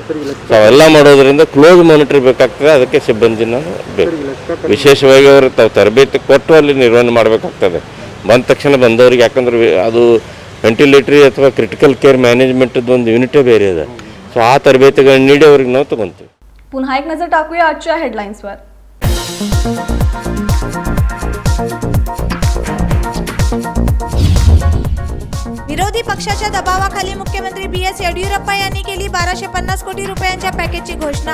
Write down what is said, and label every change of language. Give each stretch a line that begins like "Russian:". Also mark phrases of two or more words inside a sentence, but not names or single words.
Kannada: ಸೊ ಅವೆಲ್ಲ ಮಾಡೋದ್ರಿಂದ
English: close monitor
Kannada: ಬೇಕಾಗ್ತದೆ. ಅದಕ್ಕೆ ಸಿಬ್ಬಂದಿನ ಬೇಕು. ವಿಶೇಷವಾಗಿ ಅವರು ತಾವು ತರಬೇತಿ ಕೊಟ್ಟು ಅಲ್ಲಿ ನಿರ್ವಹಣೆ ಮಾಡಬೇಕಾಗ್ತದೆ. ಬಂದ ತಕ್ಷಣ ಬಂದವ್ರಿಗೆ, ಯಾಕಂದ್ರೆ ಅದು ವೆಂಟಿಲೇಟರಿ ಅಥವಾ
English: critical care management
Kannada: ಒಂದು ಯೂನಿಟೇ ಬೇರೆ ಇದೆ. ಸೊ ಆ ತರಬೇತಿಗಳನ್ನ ನೀಡಿ ಅವ್ರಿಗೆ ನಾವು ತಗೊಂತೀವಿ.
Marathi: पुन्हा एक नजर टाकूया आजच्या हेडलाईन्सवर. विरोधी पक्षाच्या दबावाखाली मुख्यमंत्री BS येडियुरप्पा यांनी केली 1250 कोटी रुपयांच्या पॅकेजची घोषणा.